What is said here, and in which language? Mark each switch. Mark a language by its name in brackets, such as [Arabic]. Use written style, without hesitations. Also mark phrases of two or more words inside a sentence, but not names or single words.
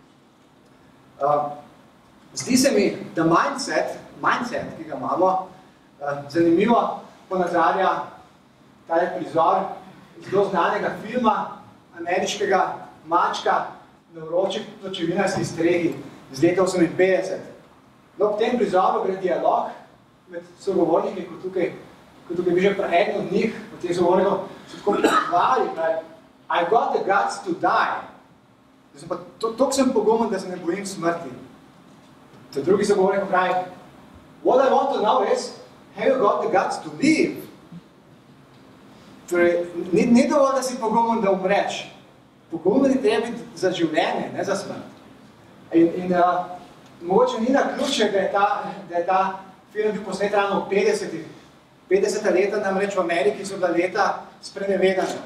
[Slovenian] Zdi se mi, da mindset, ki ga imamo, zanimivo ponazarja tale prizor zelo znanega filma ameriškega mačka na vroči pločevinarski strehi iz leta 1958. No, ob tem prizoru gre dialog med sogovorniki, kot tukaj bi že eden od njih, od teh sogovornikov, so tako pripravili, [English] I got the guts to die. [Slovenian] Toliko sem pogumen, da se ne bojim smrti. To drugi sogovornik pravi, [English] what I want to know is, have you got the guts to live? [Slovenian] Torej, ni dovolj, da si pogumen, da umreš. Pogumen je treba biti za življenje, ne za smrt. In mogoče ni naključje, da je ta film bil posnet ravno v 50-ih. 50. leta namreč v Ameriki so bila leta sprenevedanja.